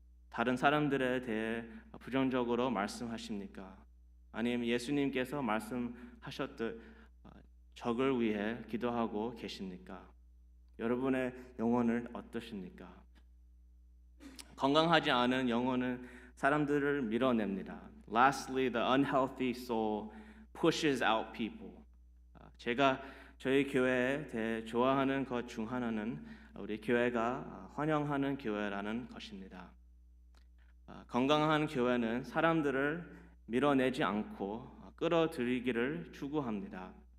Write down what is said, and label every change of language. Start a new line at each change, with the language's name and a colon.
Korean: 다른 사람들에 대해 부정적으로 말씀하십니까? 아니면 예수님께서 말씀하셨듯 적을 위해 기도하고 계십니까? 여러분의 영혼은 어떠십니까? 건강하지 않은 영혼은 사람들을 밀어냅니다.
English: Lastly, the unhealthy soul pushes out people.
Korean: 제가 저희 교회에 대해 좋아하는 것 중 하나는 우리 교회가 환영하는 교회라는 것입니다. 건강한 교회는 사람들을 밀어내지 않고 끌어들이기를 추구합니다.